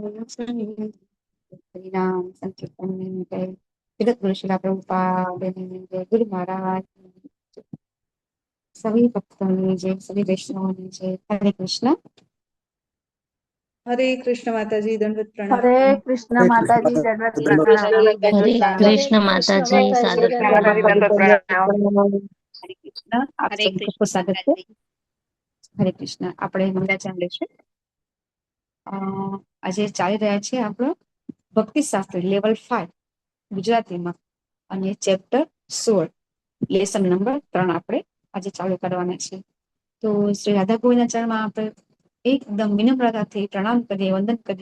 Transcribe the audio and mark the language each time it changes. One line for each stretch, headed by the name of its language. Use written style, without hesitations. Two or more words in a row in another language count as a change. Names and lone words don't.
Hindi: हरि नाम संकीर्तन में जय, जगत गुरु शिला प्रभुपाद जय, गुरु महाराज सभी भक्तों ने जय, सभी वैष्णवों ने जय, हरे कृष्ण। हरे कृष्ण माताजी, दंडवत हरे प्रणाम। कृष्ण माता जी, दंडवत हरे प्रणाम। हरे कृष्ण कृष्ण माता जी, सादर माता प्रणाम। जी, दंडवत प्रणाम। हरे कृष्ण, आप हरे सबको कृष्ण स्वागत माता है। जी।
Gujarati: હરે કૃષ્ણ, આપણે મંગળાચરણ લેશું. આજે ચાલી રહ્યા છે આપણો ભક્તિ શાસ્ત્ર લેવલ 5 ગુજરાતીમાં, અને ચેપ્ટર 16 લેસન નંબર 3 આપણે આજે ચાલુ કરવાના છે. તો શ્રી રાધા ગોવિંદના ચરણમાં આપણે એકદમ વિનમ્રતાથી પ્રણામ કરીએ, વંદન કરીએ.